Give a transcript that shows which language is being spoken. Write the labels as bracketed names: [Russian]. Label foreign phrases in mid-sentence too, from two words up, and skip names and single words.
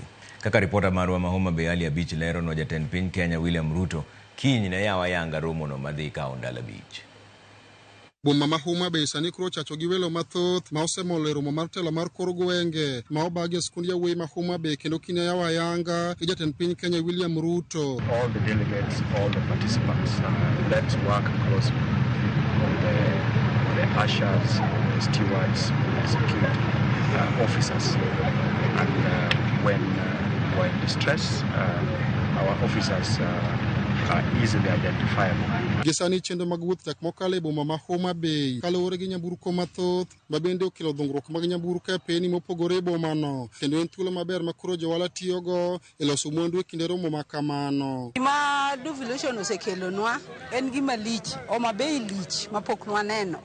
[Luo (Kenya and Tanzania)] Kaka ripota marwa ma Homa Bay Ali Abich lero no jatend piny Kenya William Ruto kiny ne yawa yanga romo no madhi kao ndalo abich. Boma ma Homa Bay sani koro chacho gi welo mathoth ma osemolo romo mar telo mar kor gwenge ma obagi skund yawuoyi ma Homa Bay kendo kine yawa yanga gi jatend piny Kenya William Ruto. [English] All the delegates, all the participants, let's work closely with the ushers, the stewards, the security officers, and when we're in distress, our officers are easily identifiable. [Luo (Kenya and Tanzania)] Gisani chendo mag wuoth tak mokale boma ma Homa Bay kaluwore gi nyamburko mathoth ma bende okelo dhungruok mag nyamburko e piny mopogore boma no kendo en thuolo maber ma koro jowala tiyogo e loso mwandu e kinde romo ma kamano. Gima devolution osekelonwa en gima lich, Homa Bay lich mapok nwaneno.